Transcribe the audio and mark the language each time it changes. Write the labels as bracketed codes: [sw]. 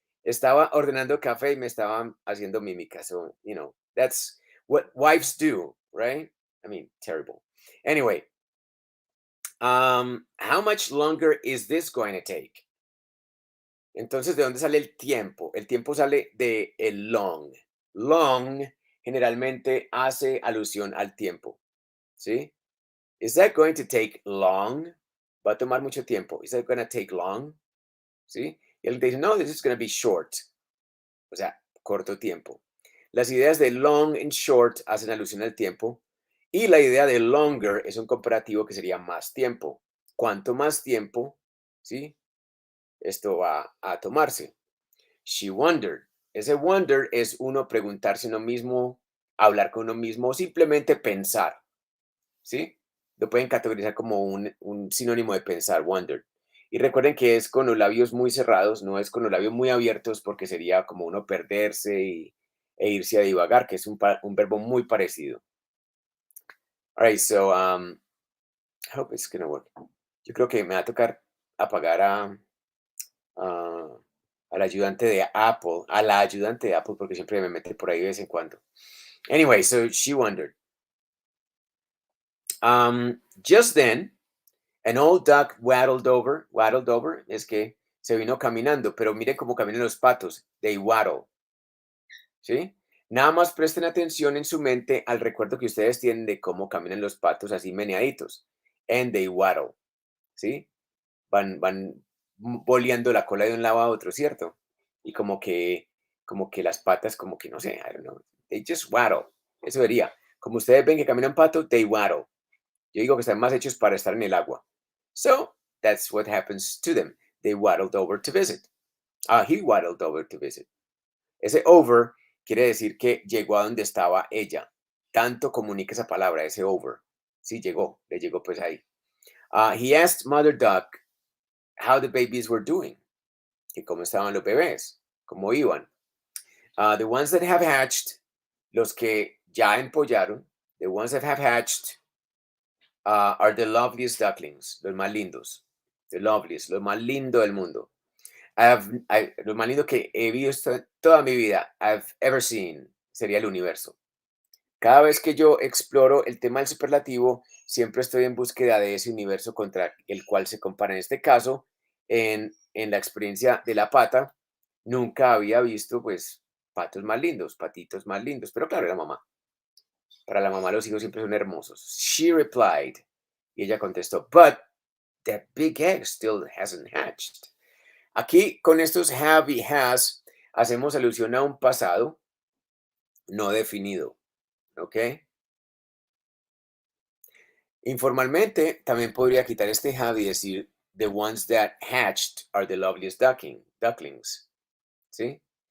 [es] Estaba ordenando café y me estaban haciendo mímica. [en] So, that's what wives do, right? I mean, terrible. Anyway, how much longer is this going to take? [es] Entonces, ¿de dónde sale el tiempo? El tiempo sale de el long. Long generalmente hace alusión al tiempo, ¿sí? [en] Is that going to take long? [es] Va a tomar mucho tiempo. [en] Is that going to take long? [es] ¿Sí? Y él dice, no, [en] this is going to be short. [es] O sea, corto tiempo. Las ideas de long and short hacen alusión al tiempo. Y la idea de longer es un comparativo que sería más tiempo. Cuanto más tiempo, ¿sí? Esto va a tomarse. [en] She wondered. [es] Ese wonder es uno preguntarse uno mismo, hablar con uno mismo o simplemente pensar, ¿sí? Lo pueden categorizar como un sinónimo de pensar, wonder. Y recuerden que es con los labios muy cerrados, no es con los labios muy abiertos porque sería como uno perderse e irse a divagar, que es un verbo muy parecido. [en] All right, so I hope it's gonna work. [es] Yo creo que me va a tocar apagar a- al ayudante de Apple, a la ayudante de Apple, porque siempre me mete por ahí de vez en cuando. [en] Anyway, so she wondered. Just then, an old duck waddled over. [es] Waddled over es que se vino caminando, pero miren cómo caminan los patos. [en] They waddle, [es] ¿sí? Nada más presten atención en su mente al recuerdo que ustedes tienen de cómo caminan los patos así meneaditos. [en] And they waddle, [es] ¿sí? Van boleando la cola de un lado a otro, ¿cierto? Y como que las patas, como que no sé, [en] I don't know. They just waddle. [es] Eso sería. Como ustedes ven que camina un pato, [en] they waddle. [es] Yo digo que están más hechos para estar en el agua. [en] So, that's what happens to them. They waddled over to visit. He waddled over to visit. [es] Ese over quiere decir que llegó a donde estaba ella. Tanto comunica esa palabra, ese over. Sí, llegó, le llegó pues ahí. [en] He asked Mother Duck how the babies were doing. [es] Que cómo estaban los bebés, cómo iban. [en] The ones that have hatched, [es] los que ya empollaron, [en] the ones that have hatched are the loveliest ducklings, [es] los más lindos. The loveliest, lo más lindo del mundo. Lo más lindo que he visto en toda mi vida, [en] I've ever seen, [es] sería el universo. Cada vez que yo exploro el tema del superlativo, siempre estoy en búsqueda de ese universo contra el cual se compara. En este caso, en la experiencia de la pata, nunca había visto, pues, patos más lindos, patitos más lindos. Pero claro, era mamá. Para la mamá los hijos siempre son hermosos. [en] She replied. [es] Y ella contestó, [en] but that big egg still hasn't hatched. [es] Aquí, con estos have y has, hacemos alusión a un pasado no definido. ¿Ok? Informalmente, también podría quitar este have y decir [en] the ones that hatched are the loveliest ducklings. [es] ¿Sí?